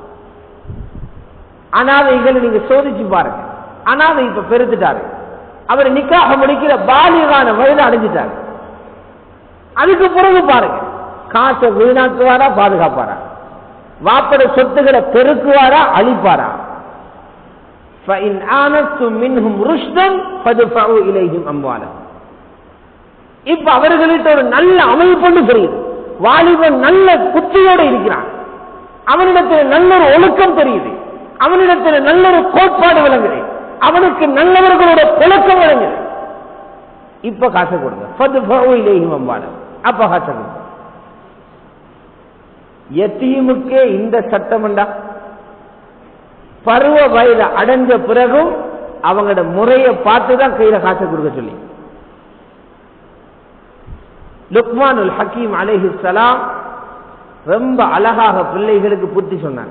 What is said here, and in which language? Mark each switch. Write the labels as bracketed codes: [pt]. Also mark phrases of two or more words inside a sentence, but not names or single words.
[ta] அனாதைகளை நீங்க சோதிச்சு பாருங்க. அனாதை இப்ப பெருத்துட்டாரு, அவர் நிக்காக முடிக்கிற பாலிகான வயது அடைஞ்சிட்டாரு. அதுக்கு பிறகு பாருங்க, காசை வீணாக்குவாரா பாதுகாப்பாரா, வாப்பட சொத்துக்களை பெருக்குவாரா அழிப்பாரா. [ar] فَإِنْ آنَسْتُمْ مِنْهُمْ رُشْدًا فَادْفَعُوا إِلَيْهِمْ أَمْوَالَهُمْ. [ta] இப்ப அவர்கள்ட்ட ஒரு நல்ல அமைப்பு தெரியுது. வாலிபன் நல்ல புத்தியோடு இருக்கிறான், அவனிடத்தில் நல்ல ஒரு ஒழுக்கம் தெரியுது, அவனிடத்தில் நல்ல ஒரு கோட்பாடு விளங்குது, அவனுக்கு நல்லவர்களோட புழக்கம் விளங்குது. இப்ப காசை கொடுங்க. [ar] فَادْفَعُوا إِلَيْهِمْ أَمْوَالَهُم. [ta] அப்ப காசை கொடுங்க. யத்தீமுக்கே இந்த சட்டம்டா, பருவ வயது அடைஞ்ச பிறகும் அவங்களோட முறையை பார்த்துதான் கையில காசை கொடுக்க சொல்லி. லுக்மானுல் ஹக்கீம் அலைஹிஸ்ஸலாம் ரொம்ப அழகாக பிள்ளைகளுக்கு புத்தி சொன்னாங்க.